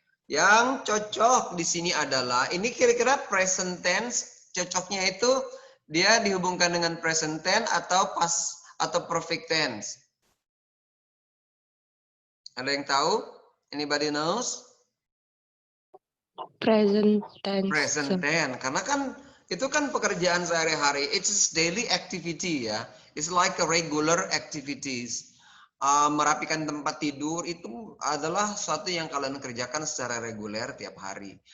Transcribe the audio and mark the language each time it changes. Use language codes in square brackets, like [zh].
[id] Yang cocok di sini adalah ini kira-kira present tense, cocoknya itu dia dihubungkan dengan present tense atau past atau perfect tense. Ada yang tahu? [en] Anybody knows? Present tense. Present tense. [id] Karena kan itu kan pekerjaan sehari-hari. [en] It's daily activity ya. It's like a regular activities. [id] Merapikan tempat tidur itu adalah sesuatu yang kalian kerjakan secara reguler tiap hari.